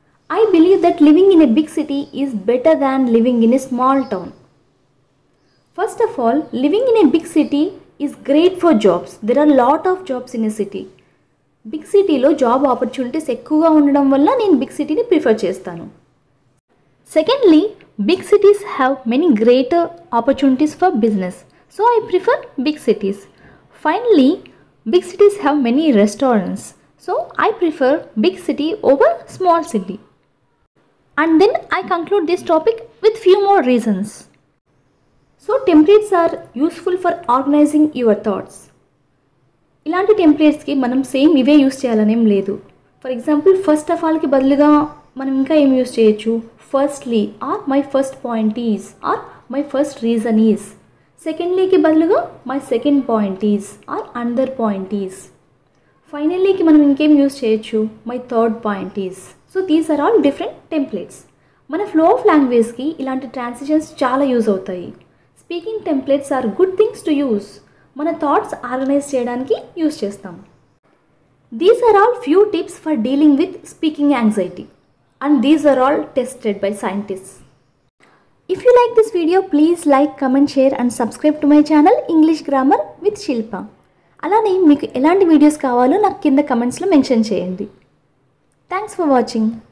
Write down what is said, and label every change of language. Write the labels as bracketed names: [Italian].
[English] I believe that living in a big city is better than living in a small town. First of all, living in a big city is great for jobs. There are lot of jobs in a city. [Telugu] Big సిటీలో job opportunities ఎక్కువగా ఉండడం వల్ల నేను big సిటీని prefer చేస్తాను. [English] Secondly, big cities have many greater opportunities for business, so I prefer big cities. Finally, big cities have many restaurants, so I prefer big city over small city. And then I conclude this topic with few more reasons. So templates are useful for organizing your thoughts. [Telugu] ఇలాంటి టెంప్లెట్స్కి మనం same ఇవే use చేయాలనేం లేదు. For example first of ఆల్కి బదులుగా మనం ఇంకా ఏం use చేయొచ్చు? [English] Firstly or my first point is or my first reason is. సెకండ్లీకి బదులుగా my second point is or another point is. [Telugu] ఫైనల్లీకి మనం ఇంకేం యూస్ చేయొచ్చు? [English] My third point is. So these are all different templates. [Telugu] మన flow of లాంగ్వేజ్కి ఇలాంటి transitions చాలా use అవుతాయి. [English] Speaking templates are good things to use. [Telugu] మన thoughts organise చేయడానికి use చేస్తాం. [English] These are all few tips for dealing with speaking anxiety. And these are all tested by scientists. If you like this video, please like, comment, share and subscribe to my channel English Grammar with Shilpa. [Telugu] అలానే మీకు ఎలాంటి videos కావాలో నాకు కింద కమెంట్స్లో mention చేయండి. [English] Thanks for watching.